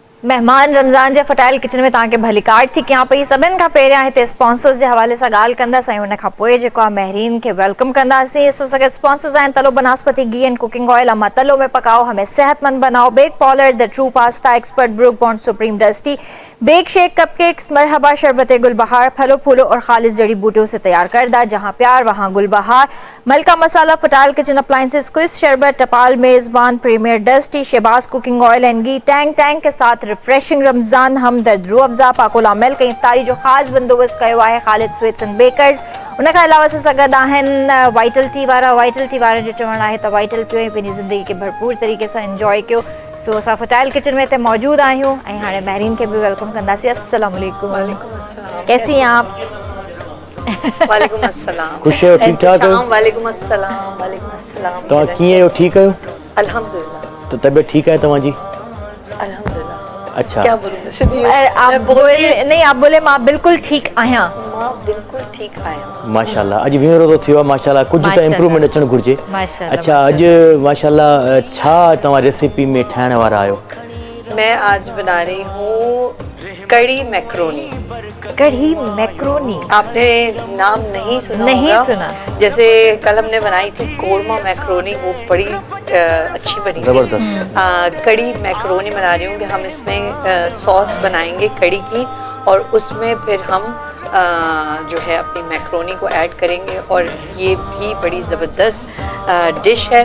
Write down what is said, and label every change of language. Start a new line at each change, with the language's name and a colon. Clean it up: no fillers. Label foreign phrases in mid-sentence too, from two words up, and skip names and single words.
Sindhi: मेहमान रमज़ान जे फटाइल किचन में तव्हांखे भली कार्ड थी कयां पई। सभिनि खां पहिरियां हिते स्पॉन्सर्स जे हवाले सां ॻाल्हि कंदासीं ऐं उन खां पोइ जेको आहे महरीन खे वेलकम कंदासीं। असां सां गॾु स्पॉन्सर्स आहिनि तलो बनस्पति घी एंड कुकिंग ऑयल,
Urdu: اما تلو میں پکاؤ ہمیں صحت مند بناؤ,
Sindhi: बेक पॉलर द ट्रू पास्ता एक्सपर्ट, ब्रूक बॉन्ड सुप्रीम डस्टी, बेक शेक कपकेक्स, मरहबा शरबत गुलबहार,
Urdu: پھلوں پھولوں اور خالص جڑی بوٹیوں سے تیار کردہ, جہاں پیار وہاں گلبہار,
Sindhi: मलका मसाला, फटाइल किचन अप्लायंसेस, क्विज शरबत, टपाल मेजबान, प्रीमियर डस्टी, शहबाज कुकिंग ऑयल एंड घी, टैंग टैंग के साथ रिफ्रेशिंग रमजान हमदर्द रूह अफ़ज़ा, पाकोला मिल्क, इफ्तारी जो ख़ासि बंदोबस्त कयो आहे ख़ालिद स्वीट्स एंड बेकर्स। उन खां अलावा असां सां गॾु आहिनि वाइटल टी वारा जो चवणु आहे त वाइटल पियो ऐं पंहिंजी ज़िंदगी खे भरपूर तरीक़े सां इंजॉय कयो। सो असां फटाइल किचन में हिते मौजूदु आहियूं ऐं हाणे महरीन खे बि वेलकम कंदासीं।
Arabic: السلام علیکم.
Urdu: کیسی ہیں آپ?
Arabic: وعلیکم السلام.
Sindhi: खुश हो? ठीक ठाक हो?
Arabic: وعلیکم السلام۔ وعلیکم السلام.
Sindhi: तो कीअं हो? ठीक हो? अल्हम्दुलिल्लाह। तो तबीयत ठीक है तव्हांजी? अल्हम्दुलिल्लाह। अच्छा,
Urdu: کیا بولوں? آپ بولے نہیں، آپ بولے
Sindhi: मां बिल्कुल ठीक आहियां। मां बिल्कुल ठीक आहियां माशाल्लाह। अॼु 20 रोज़ो थियो आहे माशाल्लाह, कुछ तो इम्प्रूवमेंट अचण घुर्जे। माशाल्लाह। अच्छा, अॼु माशाल्लाह छा तव्हां रेसिपी में ठाहिण वारा आहियो?
Urdu: میں آج بنا رہی ہوں کڑھی میکرونی. کڑھی میکرونی آپ نے نام نہیں سنا? نہیں ہوگا. سنا. جیسے کل ہم نے بنائی تھی قورمہ میکرونی، وہ بڑی اچھی بنی, زبردست. کڑھی میکرونی بنا رہی ہوں کہ ہم اس میں ساس بنائیں گے کڑھی کی اور اس میں پھر ہم جو ہے اپنی میکرونی کو ایڈ کریں گے اور یہ بھی بڑی زبردست ڈش ہے.